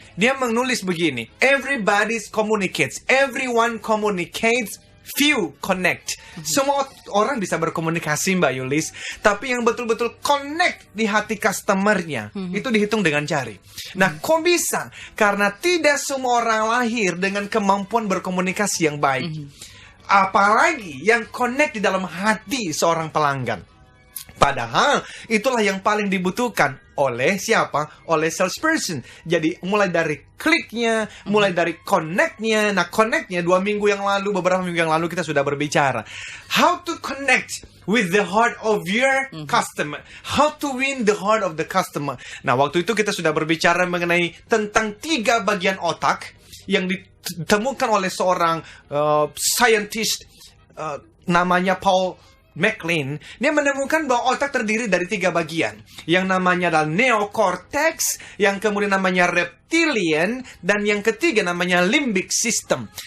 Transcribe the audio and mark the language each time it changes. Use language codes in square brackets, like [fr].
[id] Dia menulis begini, [en] everybody communicates, everyone communicates, few connect. [id] Semua orang bisa berkomunikasi, Mbak Yulis, tapi yang betul-betul connect di hati customernya itu dihitung dengan jari. Nah, kok bisa? Karena tidak semua orang lahir dengan kemampuan berkomunikasi yang baik. Apalagi yang connect di dalam hati seorang pelanggan. Padahal itulah yang paling dibutuhkan oleh siapa? Oleh salesperson. Jadi mulai dari kliknya, mulai dari connect-nya. Nah, connect-nya beberapa minggu yang lalu kita sudah berbicara. [en] How to connect with the heart of your customer. How to win the heart of the customer. [id] Nah, waktu itu kita sudah berbicara mengenai tentang 3 bagian otak yang ditemukan oleh seorang scientist namanya Paul MacLean. Dia menemukan bahwa otak terdiri dari 3 bagian. Yang namanya adalah neocortex, yang kemudian namanya reptilian, dan yang ketiga namanya limbic system.